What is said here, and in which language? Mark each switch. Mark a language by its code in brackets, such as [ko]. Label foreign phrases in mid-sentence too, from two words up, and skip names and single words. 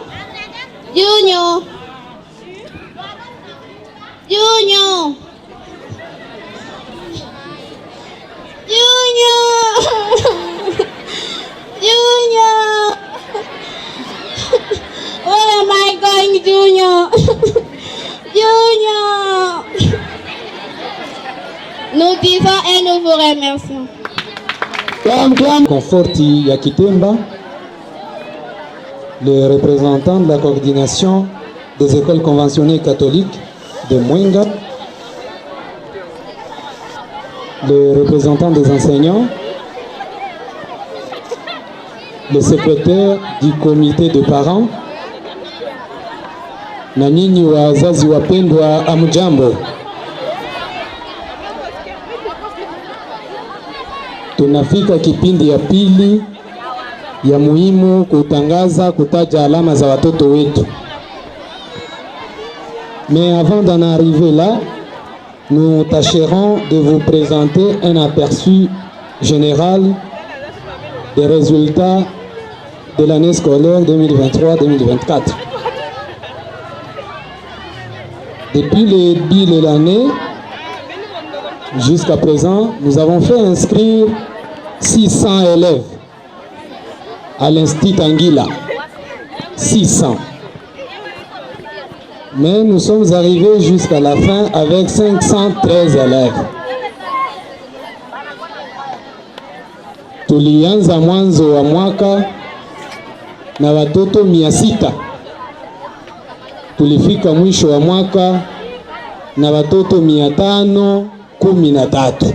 [en] Junior. Junior. Junior. Where am I going, Junior? Junior. [fr] Nous disons et nous vous remercions. Conforti Yakitemba, le représentant de la coordination des écoles conventionnées catholiques de Mwenga, le représentant des enseignants, le secrétaire du comité de parents, [sw] na nyinyi wazazi wapendwa, amjambo. Tunafika kipindi ya pili ya muhimu kutangaza, kutaja alama za watoto wetu. [fr] Mais avant d'en arriver là, nous tâcherons de vous présenter un aperçu général des résultats de l'année scolaire 2023-2024. Depuis le début de l'année, jusqu'à présent, nous avons fait inscrire 600 élèves à l'Institut Anguilla. 600. Mais nous sommes arrivés jusqu'à la fin avec 513 élèves. [sw] Tulianza mwanzo wa mwaka na watoto 600. Tulifika mwisho wa mwaka na watoto 513.